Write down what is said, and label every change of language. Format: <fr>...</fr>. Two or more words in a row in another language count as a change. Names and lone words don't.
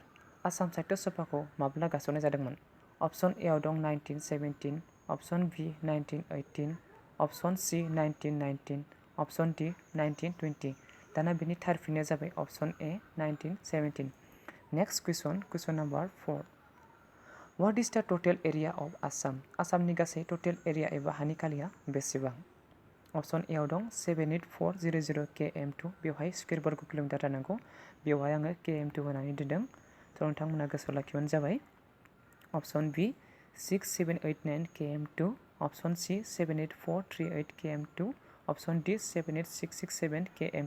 <brx>आसाम साहित्य सभाखौ माब्ला गायसननाय जादोंमोन?</brx> <en>option A</en> <brx>आव दं 1917,</brx> <en>option B</en> <brx>1918,</brx> <en>option C</en> <brx>1919,</brx> <en>option D</en> <brx>1920। दाना बेनि थार फिननाया जाबाय</brx> <en>option A</en> <brx>1917।</brx> <en>next question number 4 what is the total area of Assam?</en> <brx>आसामनि गासै</brx> <en>total area</en> <brx>एबा हानि खालिया बेसेबां?</brx> <en>option A</en> <brx>आव दं 78400 km2 बेवहाय स्कुवेर वर्ग किल'मिटार जानांगौ, बेवहाय आङो km2 होनानै दोनदों। थ' नोंथांमोना गोसोआव लाखिबानो जाबाय।</brx> <en>option B</en> <brx>6789 km2,</brx> <en>option C</en> <brx>78438 km2,</brx> <en>option D</en> <brx>78667 km2।</brx>